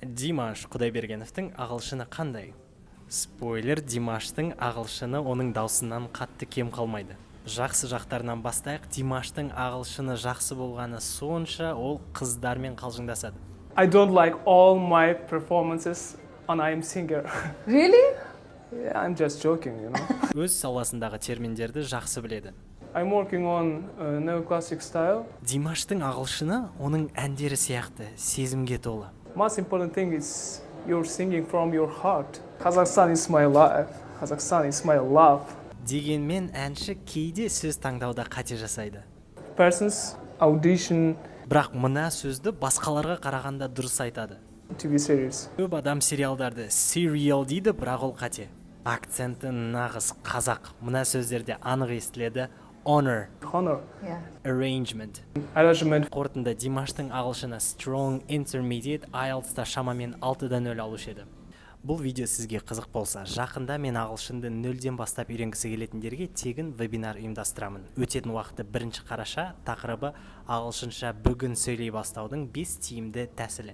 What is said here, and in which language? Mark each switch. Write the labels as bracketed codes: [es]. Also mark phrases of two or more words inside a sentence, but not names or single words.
[kk] Димаш Құдайбергеновтың ағылшыны қандай? Спойлер, Димаштың ағылшыны оның даусынан қатты кем қалмайды. Жақсы жақтарынан бастайық. Димаштың ағылшыны жақсы болғаны сонша ол қыздармен қалжыңдасады. [en] I don't like all my performances on I Am Singer. Really? Yeah, I'm just joking, you know. [kk] Өз саласындағы терминдерді жақсы біледі. [en] I'm working on neoclassic style. [kk] Димаштың ағылшыны оның әндері сияқты сезімге толы. [en] Most important thing is you're singing from your heart. Kazakhstan is my life. Kazakhstan is my love. [kk] Дегенмен әнші кейде сөз таңдауда қате жасайды. [en] Persons audition [kk] Бірақ мына сөзді басқаларға қарағанда дұрыс айтады. [en] TV series. [kk] Көп адам сериалдарды serial дейді, бірақ ол қате. Акценті нағыз қазақ. Мына сөздерде анық естіледі. [en] Honor, Honor. Yeah. arrangement. Arrangement. [kk] Қорытынды Димаштың ағылшыны [en] strong intermediate [kk] IELTS-та шамамен 6-дан 0 алушы еді. Бұл видео сізге қызық болса, жақында мен ағылшынды 0-ден бастап үйренгісі келетіндерге тегін вебинар ұйымдастырамын. Өтетін уақыты 1 қараша, тақырыбы ағылшынша бүгін сөйлей бастаудың 5 тиімді тәсілі.